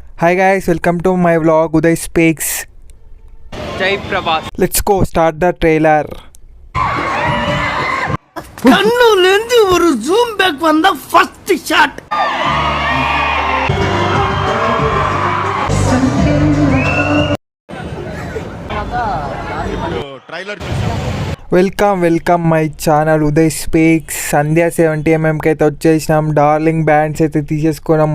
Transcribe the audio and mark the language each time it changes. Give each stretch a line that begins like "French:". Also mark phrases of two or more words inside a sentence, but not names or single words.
English: Hi guys, welcome to my vlog Uday Speaks. Jai Prabhas. Let's go start the trailer.
Tamil: கண்ணுலேந்து ஒரு
English: zoom back
Tamil: வந்த
English: first shot. Welcome my channel Uday Speaks.
Telugu: సంధ్యా 70mm అయితే వచ్చేసినాం.
English: darling bands
Telugu: అయితే తీసేసుకున్నాం.